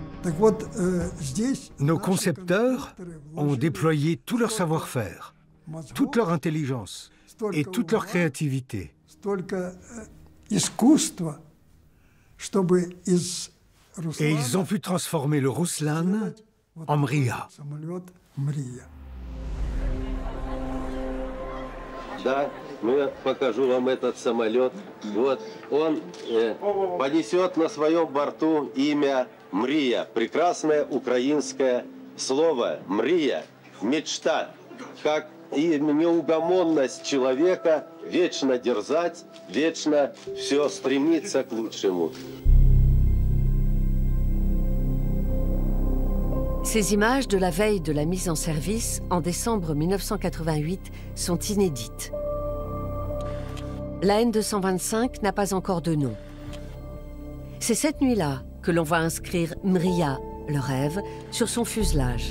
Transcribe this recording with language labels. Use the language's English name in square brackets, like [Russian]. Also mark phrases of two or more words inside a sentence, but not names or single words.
[French] Nos concepteurs ont déployé tout leur savoir-faire, toute leur intelligence et toute leur créativité. Et ils ont pu transformer le Ruslan en Mriya. [Russian] Да, я покажу вам этот самолет. Вот он понесет на своем борту имя Мрия. Прекрасное украинское слово. Мрия, мечта, как и неугомонность человека вечно дерзать, вечно все стремиться к лучшему. [French] Ces images de la veille de la mise en service, en décembre 1988, sont inédites. La N225 n'a pas encore de nom. C'est cette nuit-là que l'on va inscrire Mriya, le rêve, sur son fuselage.